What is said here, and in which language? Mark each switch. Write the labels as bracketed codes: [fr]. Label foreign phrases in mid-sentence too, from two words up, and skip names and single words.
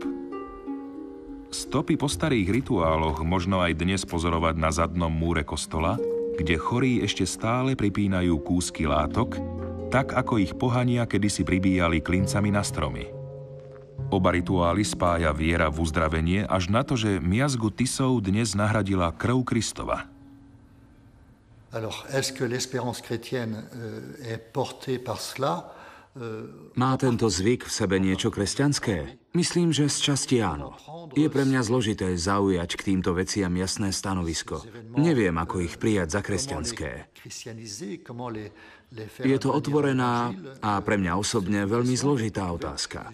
[sk] Stopy po starých rituáloch možno aj dnes pozorovať na zadnom múre kostola, kde chorí ešte stále pripínajú kúsky látok, tak ako ich pohania kedysi pribíjali klincami na stromy. Oba rituály spája viera v uzdravenie až na to, že miazgu Tisov dnes nahradila krv Kristova. [fr] Alors, est-ce que l'espérance chrétienne est portée par cela? [sk] Má tento zvyk v sebe niečo kresťanské? Myslím, že z časti áno. Je pre mňa zložité zaujať k týmto veciam jasné stanovisko. Neviem, ako ich prijať za kresťanské. Je to otvorená a pre mňa osobne veľmi zložitá otázka.